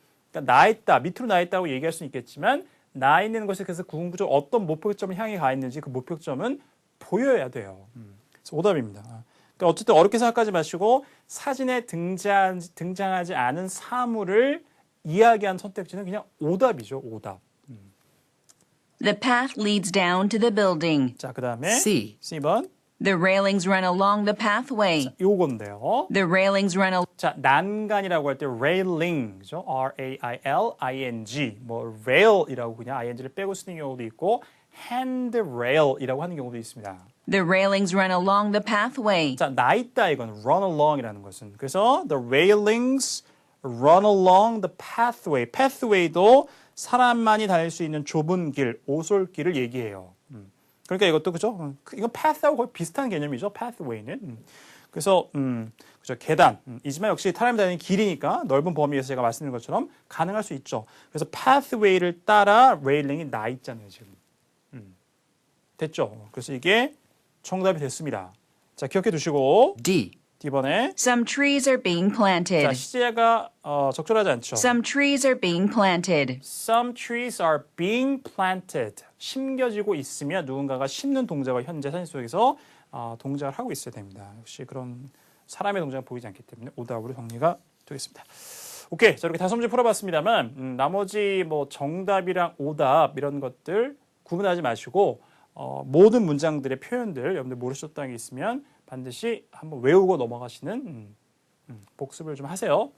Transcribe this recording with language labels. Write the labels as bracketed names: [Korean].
[Korean] 그러니까 나 있다, 밑으로 나 있다고 얘기할 수는 있겠지만 나 있는 것에 그래서 구분구조 어떤 목표점을 향해 가 있는지 그 목표점은 보여야 돼요. 그래서 오답입니다. 그러니까 어쨌든 어렵게 생각하지 마시고 사진에 등장하지 않은 사물을 이야기한 선택지는 그냥 오답이죠. 오답. [English] The path leads down to the building. [Korean] 자, 그 다음에 [English] C. [Korean] C번. [English] The railings run along the pathway. [Korean] 요건데요. [English] The railings run along. [Korean] 자, 난간이라고 할 때 railing, 그죠? [English] R-A-I-L-I-N-G. [Korean] 뭐 rail이라고 그냥 ing를 빼고 쓰는 경우도 있고 handrail이라고 하는 경우도 있습니다. [English] The railings run along the pathway. [Korean] 자, 나 있다 이건 run along이라는 것은. 그래서 [English] the railings run along the pathway. [Korean] pathway도 사람만이 다닐 수 있는 좁은 길, 오솔길을 얘기해요. 그러니까 이것도 그죠? 이건 path하고 거의 비슷한 개념이죠. pathway는. 그래서 그죠? 계단. 이지만 역시 사람이 다니는 길이니까 넓은 범위에서 제가 말씀드린 것처럼 가능할 수 있죠. 그래서 pathway를 따라 레일링이 나 있잖아요, 지금. 됐죠? 그래서 이게 정답이 됐습니다. 자, 기억해 두시고 [English] D. [Korean] D번에 [English] Some trees are being [Korean] 자, [English] planted. [Korean] 시제가 적절하지 않죠. [English] Some trees are being planted. Some trees are being planted. [Korean] 심겨지고 있으면 누군가가 심는 동작을 현재 사진 속에서 동작을 하고 있어야 됩니다. 역시 그런 사람의 동작은 보이지 않기 때문에 오답으로 정리가 되겠습니다. 오케이, 자 이렇게 5문제 풀어봤습니다만 나머지 뭐 정답이랑 오답 이런 것들 구분하지 마시고 모든 문장들의 표현들 여러분들 모르셨다는 게 있으면 반드시 한번 외우고 넘어가시는 복습을 좀 하세요.